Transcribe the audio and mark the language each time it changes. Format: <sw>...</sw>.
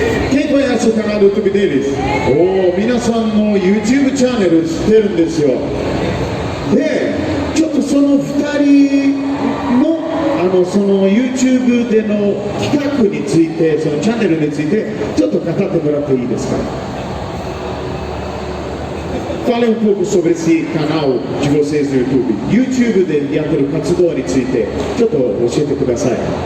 <pt>Quem conhece o canal do YouTube deles?</pt> <ja>Minasan no YouTube channel 知ってるんですよ。で、ちょっとその2人のその YouTube での企画について、そのチャンネルについてちょっと語ってもらっていいですか。</ja> <pt>Fale pouco sobre esse canal de vocês no YouTube.</pt> <ja>YouTube でやってる活動についてちょっと教えてください。</ja>